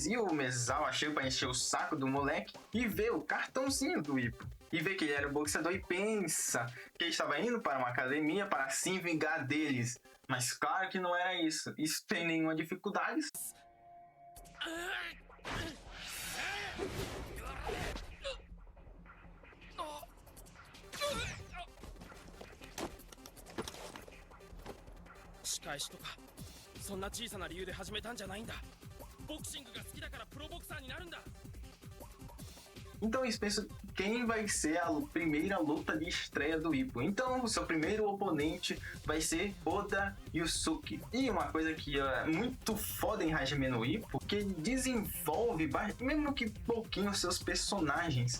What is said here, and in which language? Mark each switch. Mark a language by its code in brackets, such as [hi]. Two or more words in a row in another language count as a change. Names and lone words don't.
[pt] E o Mezawa chega para encher o saco do moleque e vê o cartãozinho do Ippo. E vê que ele era boxeador e pensa que ele estava indo para uma academia para se vingar deles. Mas claro que não era isso. Isso tem nenhuma dificuldade. [ja] 仕返しとかそんな小さな理由で始めたんじゃないんだ。ボクシングが好きだからプロボクサーになるんだ。 [pt] Então eles pensam quem vai ser a primeira luta de estreia do Ippo. Então o seu primeiro oponente vai ser Oda Yusuke. E uma coisa que é muito foda em Hajime no Ippo, que ele desenvolve, mesmo que pouquinho, seus personagens.